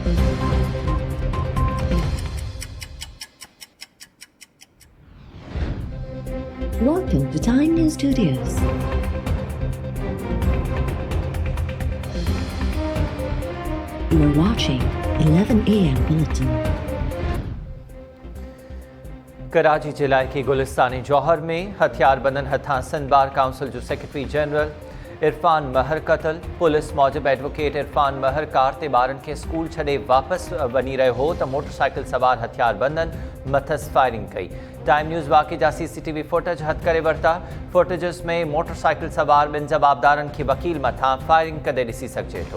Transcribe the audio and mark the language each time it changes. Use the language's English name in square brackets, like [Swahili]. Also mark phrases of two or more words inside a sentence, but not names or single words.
[English] Welcome to Time News Studios. You are watching 11 AM Bulletin. [Sindhi] कराची जिला के गुलिस्तानी जौहर में हथियारबंदन हथा सिंध बार काउंसिल जो सेक्रेटरी जनरल इरफान महर कतल पुलिस मौजूद एडवोकेट इरफान महर कार ते ॿारनि खे स्कूल छॾे वापस वञी रहियो हो त मोटरसाइकिल सवार हथियारबंदन मथस फायरिंग कई। टाइम न्यूज़ वाक़े जा CCTV फुटेज हथ करे वरिता। फुटेजिस में मोटरसाइकिल सवार ॿिनि जवाबदारनि खे वकील मथां फायरिंग कंदे ॾिसी सघिजे थो।